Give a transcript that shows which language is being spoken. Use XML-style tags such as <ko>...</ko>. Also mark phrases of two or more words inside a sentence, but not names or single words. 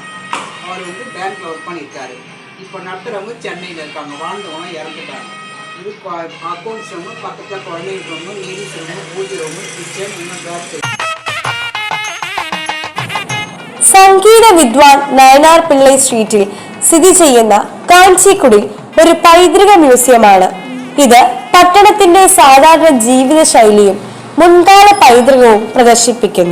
<ta>அவர் பேங்க்கில் ஒர்க் பண்ணியிருக்காரு. இப்போ நடத்துகிறவங்க சென்னையில் இருக்காங்க. வாழ்ந்தவங்க இறந்துட்டாங்க. இது</ta> <en>accounts room,</en> <ta>பக்கத்தில் குழந்தைங்க</ta> <en>room, ladies room,</en> <ta>பூஜை</ta> <en>room, kitchen,</en> <ta>இன்னும் பேக்.</ta> <ml>സംഗീത വിദ്വാൻ നയനാർ പിള്ളൈ സ്ട്രീറ്റിൽ സ്ഥിതി ചെയ്യുന്ന കാഞ്ചിക്കുടിൽ ഒരു പൈതൃക മ്യൂസിയമാണ്. ഇത് പട്ടണത്തിന്റെ സാധാരണ ജീവിത ശൈലിയും മുൻകാല പൈതൃകവും പ്രദർശിപ്പിക്കുന്നു.</ml>